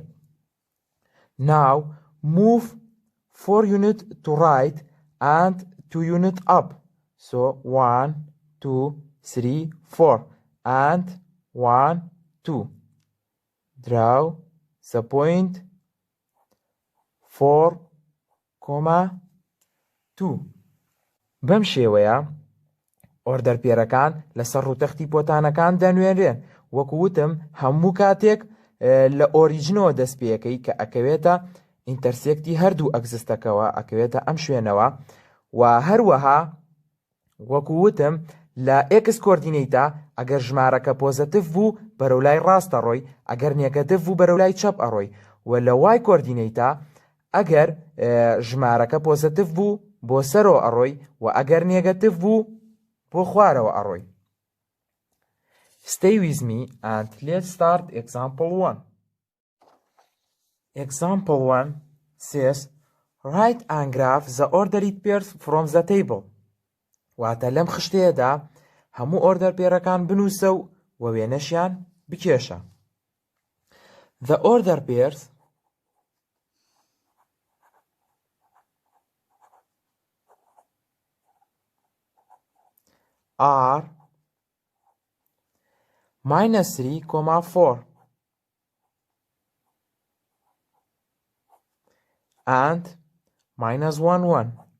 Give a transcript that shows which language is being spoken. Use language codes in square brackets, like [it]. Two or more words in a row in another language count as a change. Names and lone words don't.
[en] Now move 4 units to right and 2 units up. So 1, 2, 3, 4 and 1, 2. Draw the point 4,2. [ckb] بەم شێوەیە ئۆردەرپێرەکان لەسەر ڕووتەختی پۆتانەکان دەنوێنرێن. وەکووتم هەموو کاتێک لە ئۆریجنەوە دەست پێەکەی کە ئەکەوێتە ئینتەرسێکتی هەردوو ئەگزستەکەەوە ئەکەوێتە ئەم شوێنەوە. و هەروەها وەکووتم لە [en] x coordinate [ckb] ئەگەر ژمارەکە پۆزەتیڤ بوو بەرەو لای ڕاستە ڕۆی، ئەگەر نێگەتیڤ بوو بەرەو لای چەپ ئەڕۆی. و لە [en] y coordinate [ckb] ئەگەر ژمارەکە پۆزەتیڤ بوو بۆ سەرەوە ئەڕۆی و ئەگەر نێگەتیڤ بوو بۆ خوارەوە ئەڕۆی. [en] Stay with me and let's start example 1. Example 1 says write and graph the ordered pairs from the table. [ckb] واتە لەم خشتەیەدا هەموو ئۆردەرپێرەکان بنووسە و وێنەشیان بکێشە. [en] The order pairs are -3,4 and -1,1